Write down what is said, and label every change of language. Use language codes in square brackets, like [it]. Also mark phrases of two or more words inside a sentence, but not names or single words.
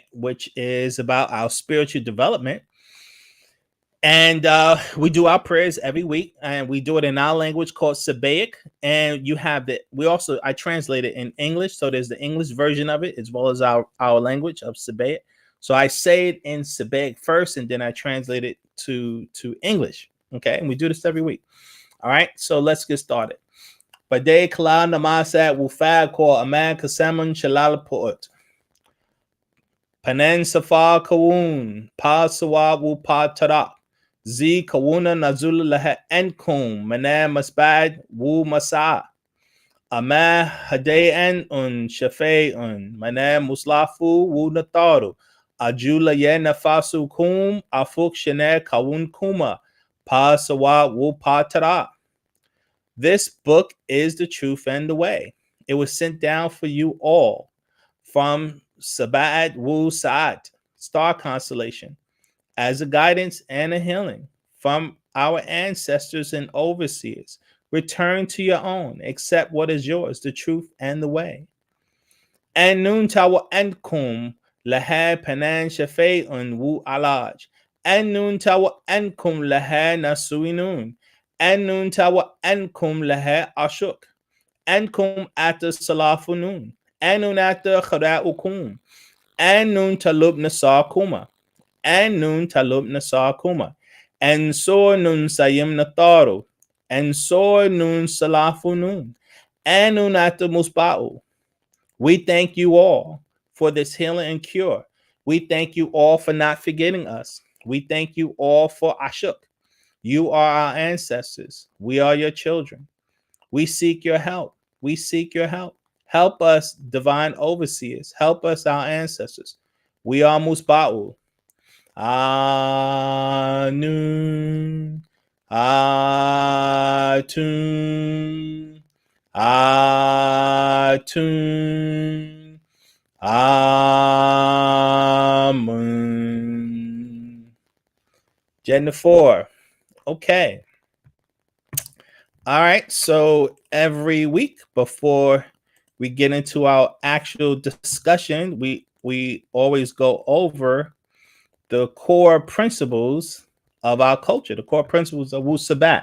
[en] Which is about our spiritual development. And we do our prayers every week, and we do it in our language called Sabaic. And you have I translate it in English. So there's the English version of it as well as our language of Sabaic. So I say it in Sabaic first, and then I translate it to English. Okay. And we do this every week. All right. So let's get started. Bade kala namasat wufad ko aman kasamun shalal poot. Panen safa kawun pa sawa wu pa tara. Z kawuna nazul laha enkum mana masbad wu masa. Ama hadayan shafe mana muslafu wu nataru. Ajula ye nafasu kum afuk shane kawun kuma pa sawa wu pa tara. This book is the truth and the way. It was sent down for you all from Wu-Sabat, Wu-Sabat, star constellation, as a guidance and a healing from our ancestors and overseers. Return to your own, accept what is yours, the truth and the way. And nun tawa ankum laha panan shafe'un wu alaj. And nun tawa ankum laha nasuinun. Annun tawa ankum laha ashuk. Ankum ata salafunun. Annun ata khara'ukum. Annun talub nasar kuma. Annun talub nasar kuma. And so nun sayim nataru. And so nun salafunun. Annun ata musba'u. We thank you all for this healing and cure. We thank you all for not forgetting us. We thank you all for ashuk. You are our ancestors. We are your children. We seek your help. We seek your help. Help us, divine overseers. Help us, our ancestors. We are Musba'u. Anun. Atun. Atun. Amun. Jennifer. Okay. All right. So every week before we get into our actual discussion, we always go over the core principles of our culture, the core principles of Wu-Sabat.